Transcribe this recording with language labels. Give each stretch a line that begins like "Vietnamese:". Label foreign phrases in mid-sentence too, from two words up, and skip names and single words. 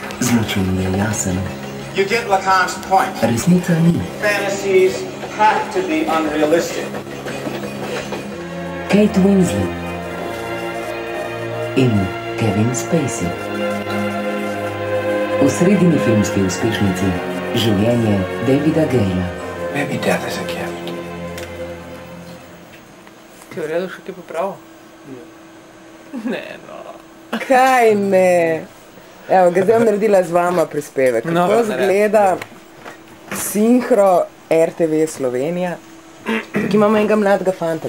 Slovenian: Zločin je jasen.
English: You get Lacan's point.
Slovenian: Resnica ni.
English: Fantasies have to be unrealistic.
Slovenian: Kate Winslet in Kevin Spacey. V sredini filmski uspešnici življenje Davida Gale.
English: Maybe death is a gift.
Slovenian: Ti je v redu še kaj popravil? Ne, no. Kaj ne? Evo, ga zdaj bom naredila z vama prispevek. Kako zgleda sinhro RTV Slovenija, ki imamo enega mladega fanta.